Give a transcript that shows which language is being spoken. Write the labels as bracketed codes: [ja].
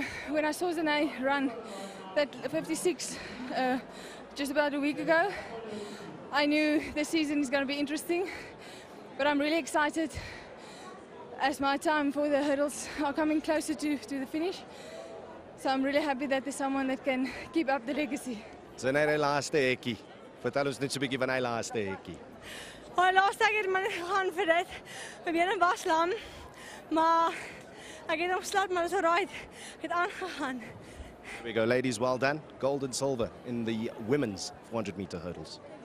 [en] When I saw Sine run that 56 just about a week ago, I knew this season is going to be interesting, but I'm really excited as my time for the hurdles are coming closer to the finish. So I'm really happy that there's someone that can keep up the legacy. [af] Sine die laaste hekkie. Vertel ons net so 'n bietjie van hy laaste hekkie. My laaste ek het maar gegaan vir dit. My bene was lam, maar ek het opgeslaan, maar dit is alright. Ek het aangegaan. [en] There we go, ladies, well done. Gold and silver in the women's 400-meter hurdles.